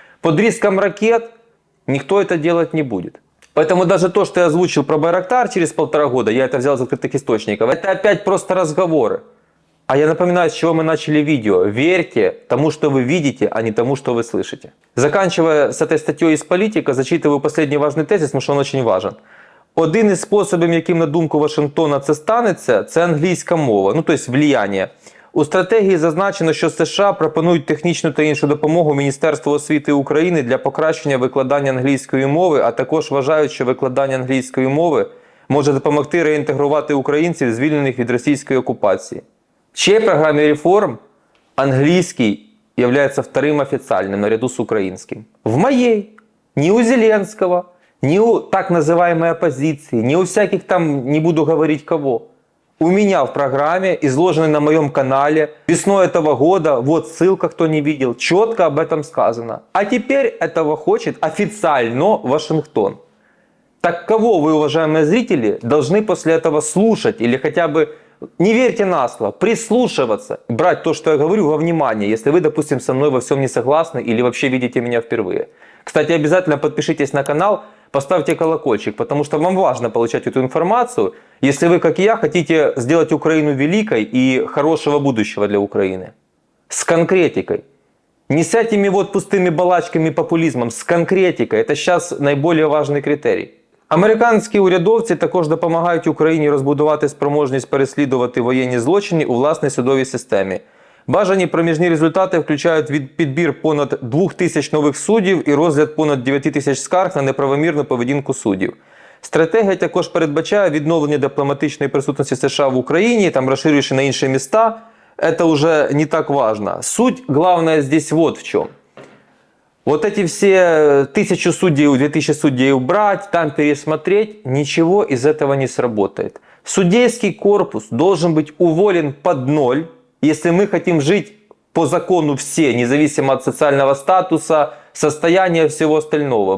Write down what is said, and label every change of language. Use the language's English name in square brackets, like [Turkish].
[Russian] Под риском ракет никто это делать не будет. Поэтому даже то, что я озвучил про Байрактар через 1,5 года, я это взял из открытых источников, это опять просто разговоры. А я напоминаю, с чего мы начали видео. Верьте тому, что вы видите, а не тому, что вы слышите. Заканчивая с этой статтей из «Политика», зачитываю последний важный тезис, потому [Ukrainian] що він дуже [Russian] важен. [Ukrainian] Один із способів, яким, на думку Вашингтона, це станеться, це англійська мова, ну, тобто влияння. У стратегії зазначено, що США пропонують технічну та іншу допомогу Міністерству освіти України для покращення викладання англійської мови, а також вважають, що викладання англійської мови може допомогти реінтегрувати українців, звільнених від російської окупації. [Russian] В чьей программе реформ английский является вторым официальным наряду с украинским? В моей. Ни у Зеленского, ни у так называемой оппозиции, ни у всяких там, не буду говорить кого. У меня в программе, изложенной на моем канале, весной этого года, вот ссылка, кто не видел, четко об этом сказано. А теперь этого хочет официально Вашингтон. Так кого вы, уважаемые зрители, должны после этого слушать или хотя бы... Не верьте на слово, прислушиваться, брать то, что я говорю, во внимание, если вы, допустим, со мной во всем не согласны или вообще видите меня впервые. Кстати, обязательно подпишитесь на канал, поставьте колокольчик, потому что вам важно получать эту информацию, если вы, как и я, хотите сделать Украину великой и хорошего будущего для Украины. С конкретикой. Не с этими вот пустыми балачками, популизмом, с конкретикой. Это сейчас наиболее важный критерий. [Ukrainian] Американські урядовці також допомагають Україні розбудувати спроможність переслідувати воєнні злочини у власній судовій системі. Бажані проміжні результати включають підбір понад 2000 нових суддів і розгляд понад 9000 скарг на неправомірну поведінку суддів. Стратегія також передбачає відновлення дипломатичної присутності США в Україні, там розширюючи на інші міста. Це вже не так важно. [Russian] Суть, главное здесь вот в чем. Вот эти все 1000 судей, 2000 судей убрать, там пересмотреть, ничего из этого не сработает. Судейский корпус должен быть уволен под ноль, если мы хотим жить по закону все, независимо от социального статуса, состояния всего остального.